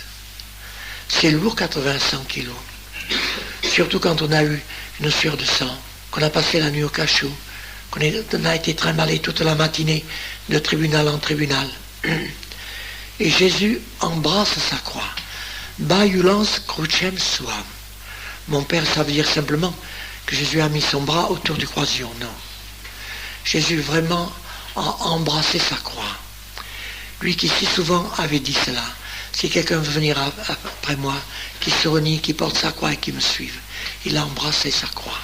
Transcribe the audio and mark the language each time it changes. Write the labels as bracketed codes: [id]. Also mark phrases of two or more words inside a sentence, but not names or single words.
[fr] C'est lourd, 80 à 100 kilos. Surtout quand on a eu une sueur de sang, qu'on a passé la nuit au cachot, qu'on a été trimballé toute la matinée de tribunal en tribunal. Et Jésus embrasse sa croix. [la] Baiulans crucem suam. [fr] Mon père, ça veut dire simplement que Jésus a mis son bras autour du croisillon. Non. Jésus vraiment a embrassé sa croix. Lui qui si souvent avait dit cela. Si quelqu'un veut venir après moi, qui se renie, qui porte sa croix et qui me suive, il a embrassé sa croix.